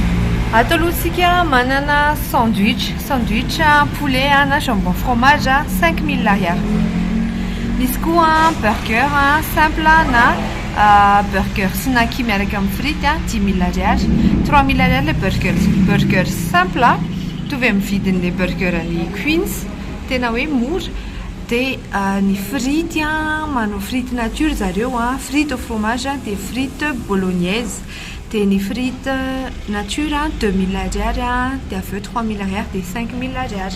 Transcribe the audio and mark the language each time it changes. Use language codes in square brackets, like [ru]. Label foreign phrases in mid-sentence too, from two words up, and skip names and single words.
[mg] Ato alohantsika manana sandwich poulet na [fr] jambon fromage [mg] 5000 ariary. Misy koa [fr] burger simple [mg] na burger Snacky miaraka amin'ny frity 10 000 ariary. 3 000 ariary le [fr] burger simple [mg] mitovy amin'ny vidin'le burger ny Queens tena hoe mora. Dia ny frity manao frity nature zareo [fr] frite au fromage [mg] dia [fr] frite bolognaise. [mg] Dia ny [fr] frite nature [mg] 2000 ariary dia aveo 3000 ariary dia 5000 ariary.